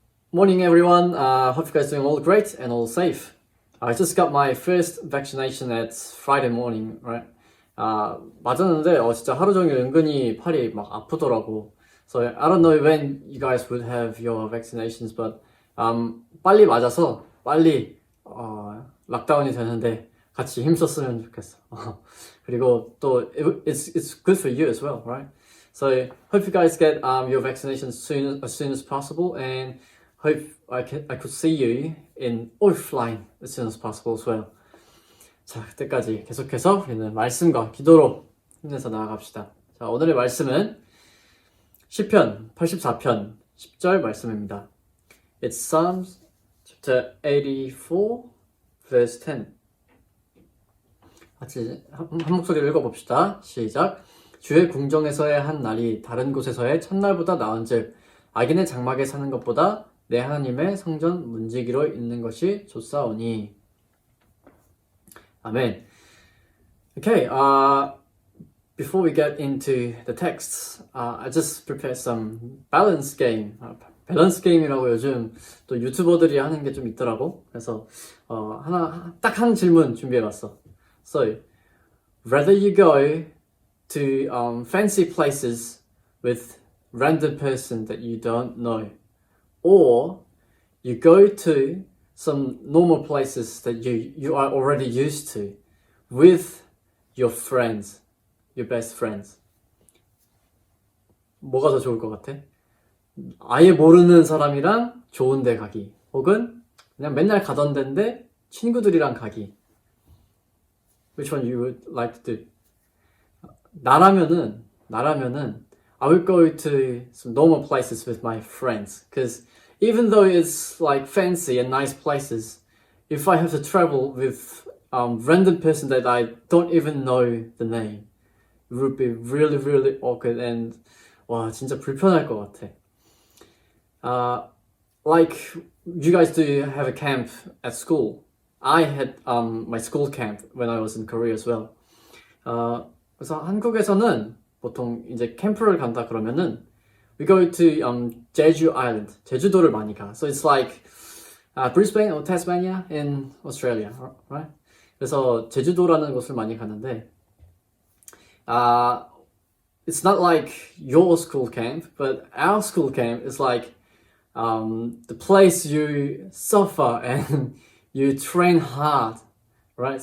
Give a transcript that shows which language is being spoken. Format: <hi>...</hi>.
<en>Morning everyone, hope you guys doing all great and all safe. I just got my first vaccination at Friday morning, right?</en> <ko>맞았는데 진짜 하루 종일 은근히 팔이 막 아프더라고.</ko> <en>So I don't know when you guys would have your vaccinations, but</en> <ko>빨리 맞아서 빨리 락다운이 되는데 같이 힘썼으면 좋겠어. 그리고 또</ko> <en>it's good for you as well, right? So hope you guys get your vaccinations as soon as possible, and hope I could see you in offline as soon as possible as well.</en> <ko>자, 그때까지 계속해서 우리는 말씀과 기도로 힘내서 나아갑시다. 자, 오늘의 말씀은 시편 84편 10절 말씀입니다.</ko> <en>It's Psalms chapter 84 verse 10.</en> <ko>같이 한 목소리로 읽어봅시다. 시작. 주의 궁정에서의 한 날이 다른 곳에서의 첫날보다 나은즉 악인의 장막에 사는 것보다 내 하나님의 성전 문지기로 있는 것이 좋사오니.</ko> <en>Amen. Okay, before we get into the texts, I just prepared some balance game.</en> <ko>밸런스 게임이라고 요즘 또 유튜버들이 하는 게 좀 있더라고. 그래서 딱 한 질문 준비해봤어.</ko> <en>So, rather you go to fancy places with random person that you don't know, or you go to some normal places that you are already used to with your friends, your best friends.</en> <ko>뭐가 더 좋을 것 같아? 아예 모르는 사람이랑 좋은 데 가기, 혹은 그냥 맨날 가던 데인데 친구들이랑 가기.</ko> <en>Which one you would like to do?</en> <ko>나라면은</ko> <en>I would go to some normal places with my friends, because even though it's like fancy and nice places, if I have to travel with random person that I don't even know the name, it would be really, really awkward and</en> <ko>와 진짜 불편할 것 같아.</ko> <en>Like you guys do have a camp at school. I had my school camp when I was in Korea as well.</en> <ko>그래서 한국에서는 보통 이제 캠프를 간다 그러면은</ko> <en>we go to Jeju Island.</en> <ko>제주도를 많이 가.</ko> <en>So it's like Brisbane or Tasmania in Australia, right?</en> <ko>그래서 제주도라는 곳을 많이 가는데</ko> <en>it's not like your school camp, but our school camp is like the place you suffer and you train hard, right?</en>